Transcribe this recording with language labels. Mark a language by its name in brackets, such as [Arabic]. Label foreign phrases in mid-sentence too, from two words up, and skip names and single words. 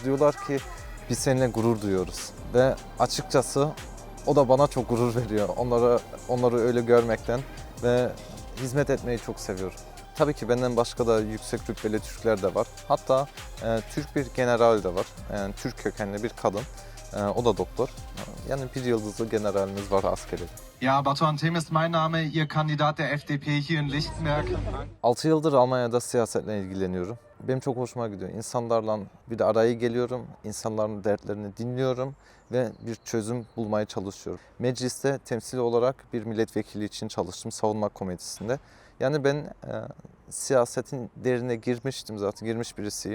[Turkish] Diyorlar ki biz seninle gurur duyuyoruz. Ve açıkçası o da bana çok gurur veriyor. Onları öyle görmekten ve hizmet etmeyi çok seviyorum. Tabii ki benden başka da yüksek rütbeli Türkler de var. Hatta Türk bir general de var. Yani Türk kökenli bir kadın. O da doktor. Yani bir yıldızlı generalimiz var askeri. [German] Ja, Batuhan Temes mein Name, Ihr Kandidat der FDP hier in Lichtenberg. [Turkish] 6 yıldır Almanya'da siyasetle ilgileniyorum. Benim çok hoşuma gidiyor. İnsanlarla bir de araya geliyorum, insanların dertlerini dinliyorum ve bir çözüm bulmaya çalışıyorum. Mecliste temsil olarak bir milletvekili için çalıştım savunma komitesinde. Yani ben siyasetin derine girmiştim zaten, girmiş birisiyim.